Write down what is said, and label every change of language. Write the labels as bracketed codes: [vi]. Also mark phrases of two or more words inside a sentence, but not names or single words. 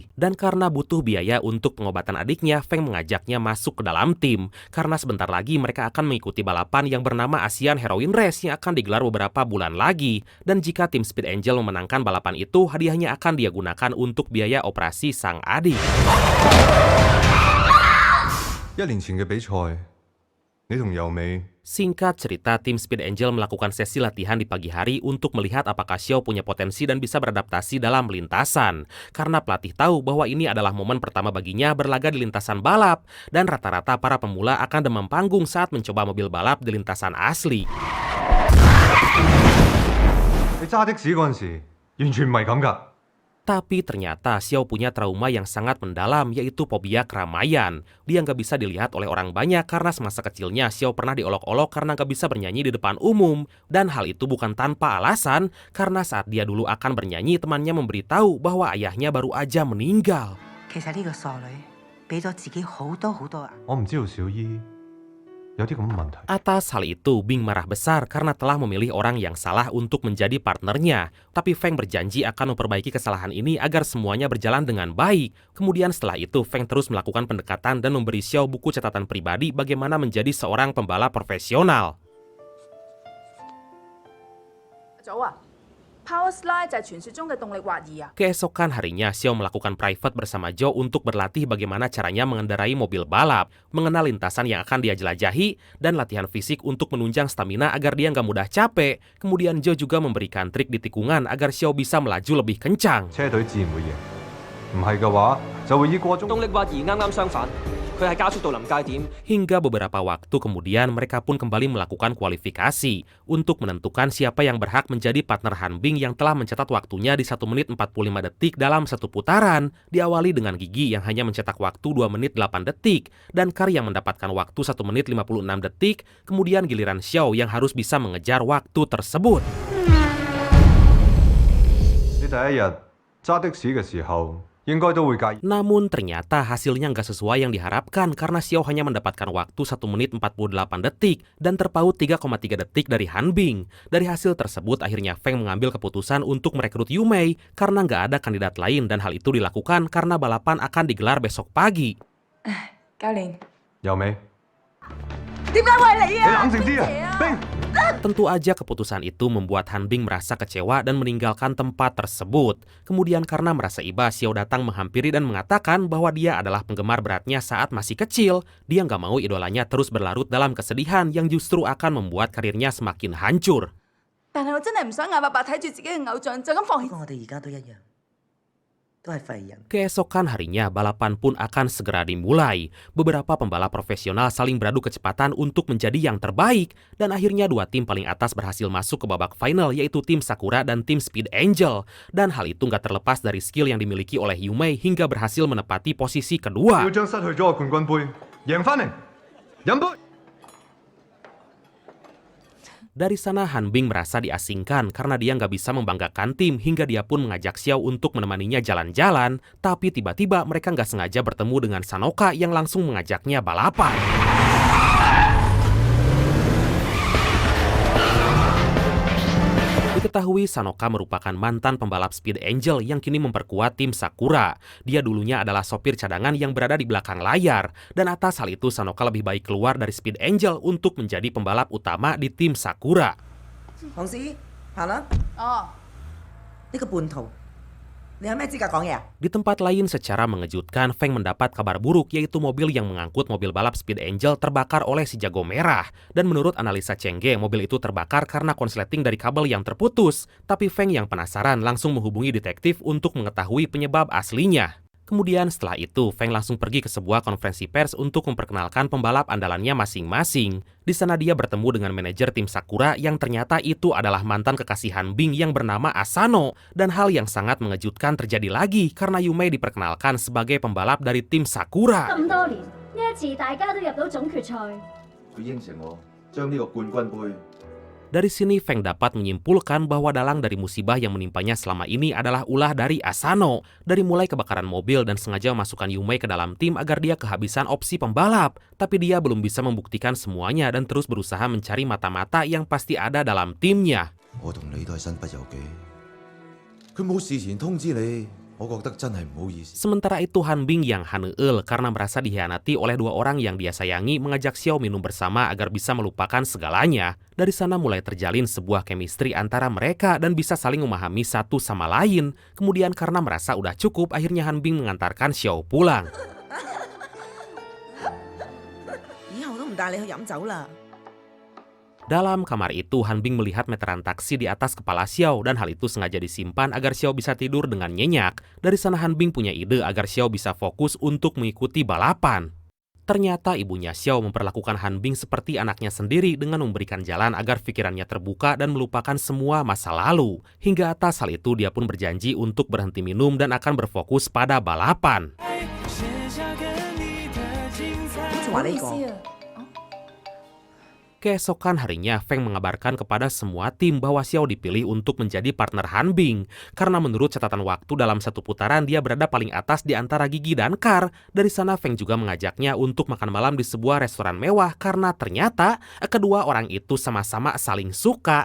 [id] Dan karena butuh biaya untuk pengobatan adiknya, Feng mengajaknya masuk ke dalam tim. Karena sebentar lagi mereka akan mengikuti balapan yang bernama Asian Heroin Race yang akan digelar beberapa bulan lagi. Dan jika tim Speed Angel memenangkan balapan itu, hadiahnya akan dia gunakan untuk biaya operasi sang adik. [yue] 1年前嘅比賽， 你同由美 [id] Singkat cerita, tim Speed Angel melakukan sesi latihan di pagi hari untuk melihat apakah Xiao punya potensi dan bisa beradaptasi dalam lintasan. Karena pelatih tahu bahwa ini adalah momen pertama baginya berlaga di lintasan balap, dan rata-rata para pemula akan demam panggung saat mencoba mobil balap di lintasan asli. [yue] 你揸的士嗰陣時，完全唔係咁㗎。 [id] Tapi ternyata Xiao punya trauma yang sangat mendalam, yaitu fobia keramaian. Dia nggak bisa dilihat oleh orang banyak karena semasa kecilnya Xiao pernah diolok-olok karena nggak bisa bernyanyi di depan umum. Dan hal itu bukan tanpa alasan, karena saat dia dulu akan bernyanyi, temannya memberitahu bahwa ayahnya baru aja meninggal. [yue] 其實呢個傻女俾咗自己好多壓力。我唔知道小姨有啲咁嘅問題。 [id] Atas hal itu, Bing marah besar karena telah memilih orang yang salah untuk menjadi partnernya. Tapi Feng berjanji akan memperbaiki kesalahan ini agar semuanya berjalan dengan baik. Kemudian setelah itu, Feng terus melakukan pendekatan dan memberi Xiao buku catatan pribadi bagaimana menjadi seorang pembalap profesional. [en] Power Slide [yue] 就係傳說中嘅動力滑移啊！ [id] Keesokan harinya, Xiao melakukan private bersama Zhou untuk berlatih bagaimana caranya mengendarai mobil balap, mengenal lintasan yang akan dia jelajahi, dan latihan fisik untuk menunjang stamina agar dia nggak mudah capek. Kemudian Zhou juga memberikan trik di tikungan agar Xiao bisa melaju lebih kencang. [yue] 車隊自然會贏，唔係嘅話就會以過中。動力滑移啱啱相反，佢係加速到臨界點。 [id] Hingga beberapa waktu kemudian mereka pun kembali melakukan kualifikasi untuk menentukan siapa yang berhak menjadi partner Han Bing yang telah mencatat waktunya di 1 menit 45 detik dalam satu putaran, diawali dengan Gigi yang hanya mencetak waktu 2 menit 8 detik, dan Kar yang mendapatkan waktu 1 menit 56 detik, kemudian giliran Xiao yang harus bisa mengejar waktu tersebut. [yue] 你第一日揸的士嘅時候，應該都會介意。 [id] Namun ternyata hasilnya nggak sesuai yang diharapkan karena Xiao hanya mendapatkan waktu 1 menit 48 detik dan terpaut 3,3 detik dari Han Bing. Dari hasil tersebut akhirnya Feng mengambil keputusan untuk merekrut Yu Mei karena nggak ada kandidat lain, dan hal itu dilakukan karena balapan akan digelar besok pagi. [yue] 教練，由美，點解會係你你啊？冷靜啲啊，冰。 [id] Tentu aja keputusan itu membuat Han Bing merasa kecewa dan meninggalkan tempat tersebut. Kemudian karena merasa iba, Xiao datang menghampiri dan mengatakan bahwa dia adalah penggemar beratnya saat masih kecil. Dia nggak mau idolanya terus berlarut dalam kesedihan yang justru akan membuat karirnya semakin hancur. [yue] 但係我真係唔想眼白白睇住自己嘅偶像就咁放棄。不過我哋而家都一樣，都係廢人。 [id] Keesokan harinya, balapan pun akan segera dimulai. Beberapa pembalap profesional saling beradu kecepatan untuk menjadi yang terbaik, dan akhirnya dua tim paling atas berhasil masuk ke babak final, yaitu tim Sakura dan tim Speed Angel. Dan hal itu nggak terlepas dari skill yang dimiliki oleh Yu Mei hingga berhasil menepati posisi kedua. [yue] 要將失去咗嘅冠軍杯贏翻嚟，飲杯。 [id] Dari sana Han Bing merasa diasingkan karena dia nggak bisa membanggakan tim hingga dia pun mengajak Xiao untuk menemaninya jalan-jalan. Tapi tiba-tiba mereka nggak sengaja bertemu dengan Sanoka yang langsung mengajaknya balapan. Diketahui Sanoka merupakan mantan pembalap Speed Angel yang kini memperkuat tim Sakura. Dia dulunya adalah sopir cadangan yang berada di belakang layar. Dan atas hal itu Sanoka lebih baik keluar dari Speed Angel untuk menjadi pembalap utama di tim Sakura. [yue] 黃師，行啦！哦，呢個叛徒，你有咩資格講嘢啊？ [id] Di tempat lain secara mengejutkan, Feng mendapat kabar buruk, yaitu mobil yang mengangkut mobil balap Speed Angel terbakar oleh si jago merah. Dan menurut analisa Chengge, mobil itu terbakar karena konsleting dari kabel yang terputus. Tapi Feng yang penasaran langsung menghubungi detektif untuk mengetahui penyebab aslinya. Kemudian setelah itu, Feng langsung pergi ke sebuah konferensi pers untuk memperkenalkan pembalap andalannya masing-masing. Di sana dia bertemu dengan manajer tim Sakura yang ternyata itu adalah mantan kekasih Han Bing yang bernama Asano. Dan hal yang sangat mengejutkan terjadi lagi karena Yu Mei diperkenalkan sebagai pembalap dari tim Sakura. [yue] 咁多年，呢一次大家都入到總決賽。佢應承我將呢個冠軍杯 [id] Dari sini Feng dapat menyimpulkan bahwa dalang dari musibah yang menimpanya selama ini adalah ulah dari Asano. Dari mulai kebakaran mobil dan sengaja memasukkan Yu Mei ke dalam tim agar dia kehabisan opsi pembalap. Tapi dia belum bisa membuktikan semuanya dan terus berusaha mencari mata-mata yang pasti ada dalam timnya. [yue] 我同你都係身不由己。佢冇事前通知你，我覺得真係唔好意思。 [id] Sementara itu Han Bing yang haneul karena merasa dikhianati oleh dua orang yang dia sayangi mengajak Xiao minum bersama agar bisa melupakan segalanya. Dari sana mulai terjalin sebuah chemistry antara mereka dan bisa saling memahami satu sama lain. Kemudian karena merasa udah cukup, akhirnya Han Bing mengantarkan Xiao pulang. [yue] 以後都唔帶你去飲酒啦。 [id] Dalam kamar itu, Han Bing melihat meteran taksi di atas kepala Xiao dan hal itu sengaja disimpan agar Xiao bisa tidur dengan nyenyak. Dari sana Han Bing punya ide agar Xiao bisa fokus untuk mengikuti balapan. Ternyata ibunya Xiao memperlakukan Han Bing seperti anaknya sendiri dengan memberikan jalan agar pikirannya terbuka dan melupakan semua masa lalu. Hingga atas hal itu dia pun berjanji untuk berhenti minum dan akan berfokus pada balapan. [yue] 好似話呢個。 [id] Keesokan harinya, Feng mengabarkan kepada semua tim bahwa Xiao dipilih untuk menjadi partner Han Bing. Karena menurut catatan waktu dalam satu putaran dia berada paling atas di antara Gigi dan Kar. Dari sana Feng juga mengajaknya untuk makan malam di sebuah restoran mewah karena ternyata kedua orang itu sama-sama saling suka.